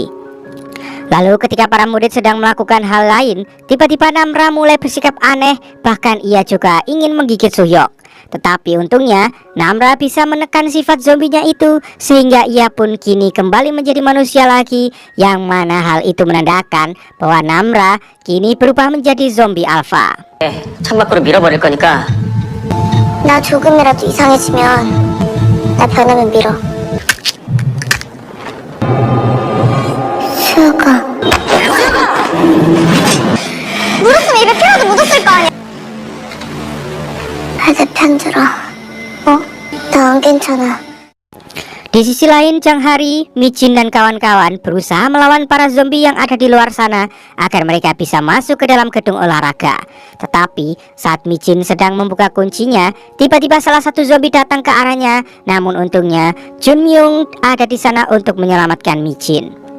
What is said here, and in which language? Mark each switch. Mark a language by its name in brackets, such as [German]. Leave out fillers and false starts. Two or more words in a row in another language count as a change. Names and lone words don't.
[Indonesian] Lalu ketika para murid sedang melakukan hal lain, tiba-tiba Namra mulai bersikap aneh, bahkan ia juga ingin menggigit Suhyok. Tetapi untungnya Namra bisa menekan sifat zombinya itu, sehingga ia pun kini kembali menjadi manusia lagi, yang mana hal itu menandakan bahwa Namra kini berubah menjadi zombie alpha. [Korean] 창밖으로 밀어버릴 거니까 나 조금이라도 이상해지면 나 변하면 밀어. 수혁아. 묻었으면 입에 피라도 묻었을 거 아니야. 내 편 들어. 나 안 괜찮아. [Indonesian] Di sisi lain, Jang Hari, Micin dan kawan-kawan berusaha melawan para zombie yang ada di luar sana agar mereka bisa masuk ke dalam gedung olahraga. Tetapi saat Micin sedang membuka kuncinya, tiba-tiba salah satu zombie datang ke arahnya. Namun untungnya Jun Myung ada di sana untuk menyelamatkan Micin.